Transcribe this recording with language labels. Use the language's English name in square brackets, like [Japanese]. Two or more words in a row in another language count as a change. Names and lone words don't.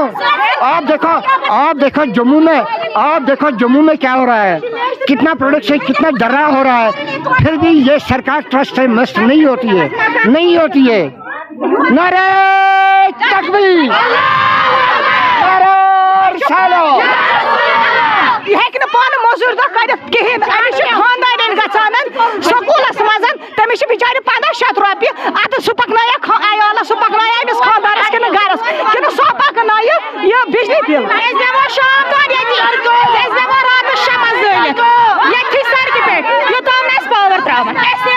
[Urdu] آپ دیکھو جموں میں کیا ہو رہا ہے. کتنا پروڈکشن کتنا ڈرا ہو رہا ہے. پھر بھی یہ سرکار ٹرسٹ سے مست نہیں ہوتی ہے. نعرہ تکبیر نعرہ رسالت. [Kashmiri] یہ ہیٚکہِ نہٕ پانہٕ موٚزوٗرۍ دۄہ کٔرِتھ کِہیٖنۍ. أمِس چھِ خانٛدارٮ۪ن گژھان سکوٗلَس منٛز تٔمِس چھِ بِچارِ 1500 رۄپیہِ. اَدٕ سُہ پَکنایا عیالَس سُہ پَکنایا أمِس خانٛدارَس کِنہٕ گَرَس کِنہٕ سۄ پَکنایہِ یہِ بِجلی بِل. أسۍ دِمو شام تام ییٚتی أسۍ دِمو راتَس شمع زٲلِتھ ییٚتھی سڑکہِ پٮ۪ٹھ یوٚتام نہٕ اَسہِ پاوَر ترٛاوَن.